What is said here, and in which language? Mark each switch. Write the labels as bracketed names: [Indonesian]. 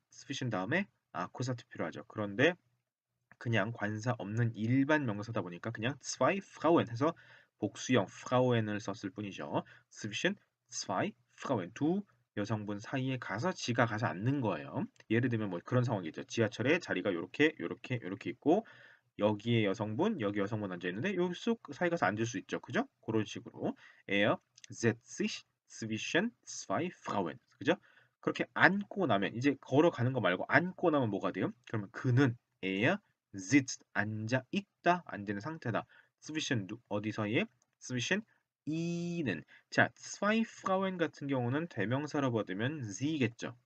[Korean] 스위신 다음에 아쿠사트 필요하죠. 그런데 그냥 관사 없는 일반 명사다 보니까 그냥 [German] zwei Frauen [Korean] 해서 복수형 Frauen을 썼을 뿐이죠. [German] zwischen zwei Frauen [Korean] 두 여성분 사이에 가서 지가 가서 앉는 거예요. 예를 들면 뭐 그런 상황이죠. 지하철에 자리가 요렇게 있고 여기에 여성분, 여기 여성분 앉아 있는데 여기 쑥 사이 가서 앉을 수 있죠. 그죠? 그런 식으로 [German] Er setzt sich zwischen zwei Frauen. [Korean] 그죠? 그렇게 앉고 나면 이제 걸어가는 거 말고 앉고 나면 뭐가 돼요? 그러면 그는 [German] Er sitzt [Korean] 앉아 있다. 앉는 상태다. zwischen 어디 사이에? [German] zwischen ihnen. [Korean] 자, [German] zwei Frauen [Korean] 같은 경우는 대명사로 받으면 sie겠죠.